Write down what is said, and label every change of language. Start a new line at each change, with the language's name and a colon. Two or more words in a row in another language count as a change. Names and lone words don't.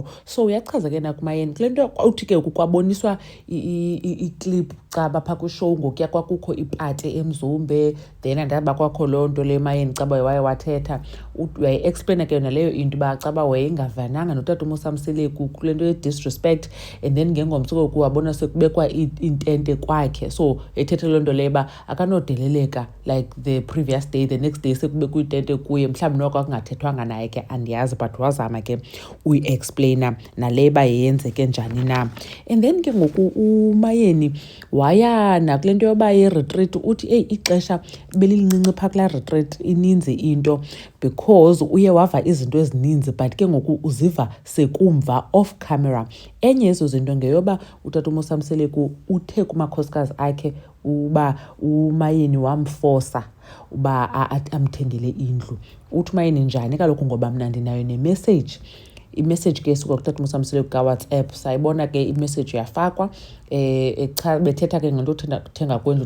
Xhosa: So uyachaza ke nakuMayeni kule nto uthi ke ngoku kwaboniswa iklip caba phaa kwishow ngokuya kwakukho ipati eMzumbe, then andaba kwakho loo nto le Mayeni caba waye wathetha. Wayi-explaina ke naleyo into uba caba wayengavananga notata uMosamseleku kule nto ye-disrespect,
English: and then
Xhosa: ngengomso koku wabona sekubekwa intente kwakhe. So ethethe loo nto leyo uba akanodeleleka
English: like the previous day, the next day
Xhosa: sekubekwa intente kuye. Mhlawumbi noko akungathethwanga naye ke andiyazi, but wazama ke uyi-explaina nale uba yenzeke njani na.
English: And then
Xhosa: ke ngoku uMayeni waya nakule nto yoba ye-retreat uthi ixesha belilincinci phaa kulaa retreat, ininzi into because uye wava izinto ezininzi but ke ngoku uziva sekumva
English: off camera.
Xhosa: Enye yezo zinto ngeyoba utata uMosamseleku uthe kumakhosikazi akhe uba uMayeni wamfosa uba amthengele indlu. Uthi uMayeni njani kaloku, ngoba mna ndinayo nemessage. Imessage ke esuka kutata uMosamseleku kaWhatsApp, sayibona ke imessage yafakwa bethetha ke ngento yokuthenga kwendlu.